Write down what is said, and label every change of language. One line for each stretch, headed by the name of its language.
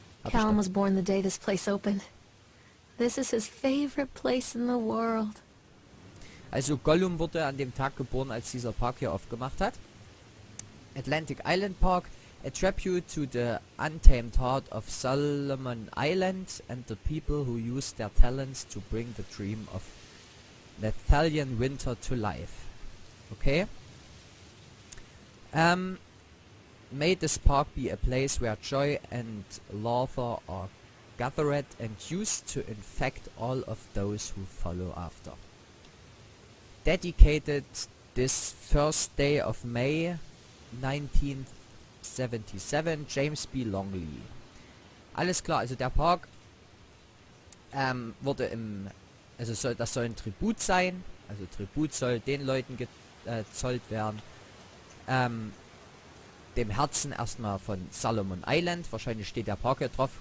English: Callum was born the day this place opened. This is his favorite place in the world.
German: Also Gollum wurde an dem Tag geboren, als dieser Park hier aufgemacht hat.
English: Atlantic Island Park, a tribute to the untamed heart of Solomon Island and the people who used their talents to bring the dream of Nathalian winter to life. Okay. May this park be a place where joy and laughter are gathered and used to infect all of those who follow after. Dedicated this first day of May 1977, James B. Longley.
German: Alles klar, also der Park wurde im... Also das soll ein Tribut sein. Also Tribut soll den Leuten gezollt werden. Dem Herzen erstmal von Solomon Island. Wahrscheinlich steht der Park hier drauf.